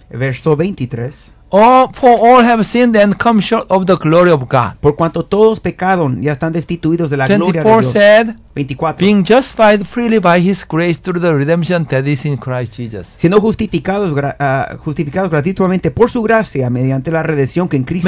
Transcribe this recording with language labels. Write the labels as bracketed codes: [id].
[en] For all have sinned and come short of the glory of God. [es] Por cuanto todos pecaron y están destituidos de la gloria de Dios. [en] said, 24. Being justified freely by his grace through the redemption that is in Christ Jesus. [es] Siendo justificados gratuitamente por su gracia mediante la redención que en Cristo